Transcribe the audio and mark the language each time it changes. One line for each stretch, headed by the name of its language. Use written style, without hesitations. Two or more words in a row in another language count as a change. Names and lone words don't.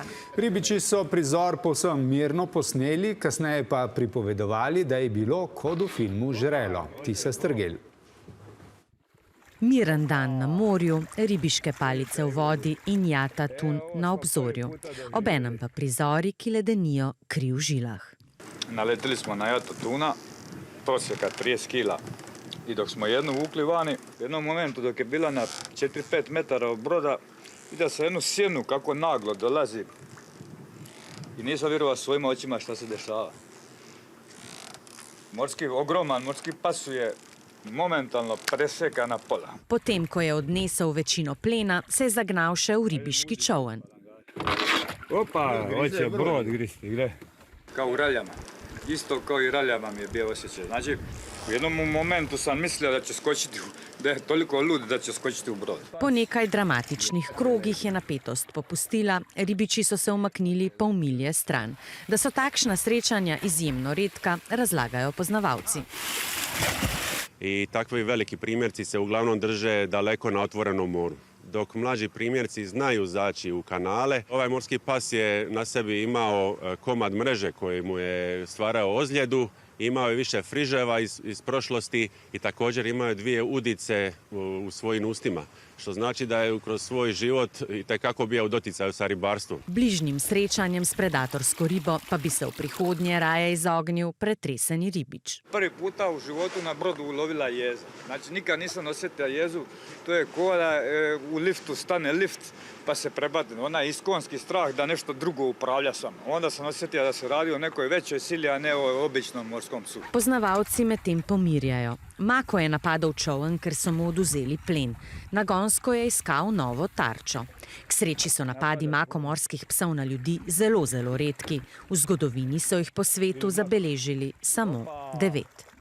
Slovenian: Ribiči so prizor povsem mirno posneli, kasneje pa pripovedovali, da je bilo kot v filmu Žrelo. Tisa Strgel. Miren dan na morju, ribiške palice v vodi in jata tun na obzorju. Obenem pa prizori, ki ledenijo kri v žilah.
Croatian: Naletili smo na jata tuna, prosjeka 30 kila. I dok smo jednu vukli vani, u jednom momentu dok je bila na 4-5 metara od broda, vidio sam jednu sjenu kako naglo dolazi. I nisam vjerovao svojim očima šta se dešava. Ogroman morski pas je momentalno preseka na pola.
Slovenian: Potem, ko je odnesel večino plena, se je zagnal še v ribiški čoln.
Croatian: Opa, hoće brod gristi, gdje? Kao u raljama. Isto kao i raljama mi je bio osjećaj. Znači, u jednom momentu sam mislio da će skočiti, da je toliko lud da će skočiti u brod.
Slovenian: Po nekaj dramatičnih krogih je napetost popustila, ribiči so se umaknili pol milje stran. Da so takšna srečanja izjemno redka, razlagajo poznavalci.
Croatian: I takvi veliki primjerci se uglavnom drže daleko na otvorenom moru. Dok mlađi primjerci znaju zaći u kanale, ovaj morski pas je na sebi imao komad mreže koji mu je stvarao ozljedu, imao je više friževa iz prošlosti i također imao je 2 udice u svojim ustima, što znači da je kroz svoj život itekako bio u doticaju sa ribarstvom.
Slovenian: Bližnjim srečanjem s predatorsko ribo pa bi se u prihodnje raje izognil pretreseni ribič.
Croatian: Prvi puta u životu na brodu ulovila jeza. Znači, nikad nisam osjetila jezu. To je ko da u liftu stane lift pa se prebati. Ona je iskonski strah da nešto drugo upravlja sam. Onda sam osjetila da se radi o nekoj većoj sili, a ne o običnom morskom psu.
Slovenian: Poznavalci medtem pomirjajo. Mako je napadal čoln, ker so mu oduzeli plen. Nagonsko je iskal novo tarčo. K sreči so napadi makomorskih psov na ljudi zelo, zelo redki. V zgodovini so jih po svetu zabeležili samo 9.